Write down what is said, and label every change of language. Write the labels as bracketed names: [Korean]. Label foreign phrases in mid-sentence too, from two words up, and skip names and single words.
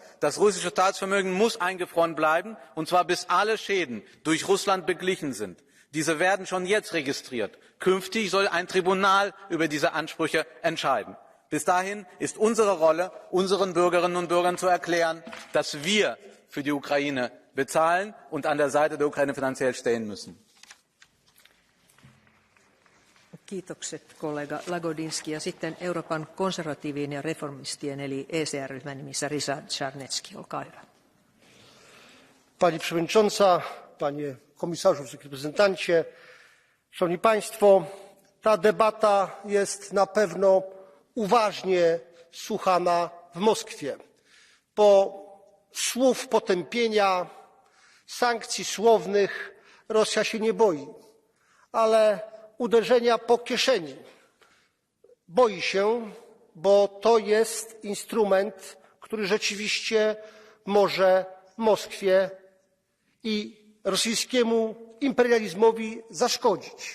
[German] Das russische Staatsvermögen muss eingefroren bleiben, und zwar bis alle Schäden durch Russland beglichen sind. Diese werden schon jetzt registriert. Künftig soll ein Tribunal über diese Ansprüche entscheiden. Bis dahin ist unsere Rolle, unseren Bürgerinnen und Bürgern zu erklären, dass wir für die Ukraine bezahlen und an der Seite der Ukraine finanziell stehen müssen. [Finnish] Kiitokset kollega Lagodinski ja sitten Euroopan konservatiivien ja reformistien eli ECR-ryhmän nimissä Ryszard Czarnecki, olkaa hyvä. [Polish] Pani Przewodnicząca, Panie Komisarzu, Wysoki Reprezentancie, Szanowni Państwo, ta debata jest na pewno uważnie słuchana w Moskwie. Po słów potępienia, sankcji słownych Rosja się nie boi, ale uderzenia po kieszeni boi się, bo to jest instrument, który rzeczywiście może Moskwie i rosyjskiemu imperializmowi zaszkodzić.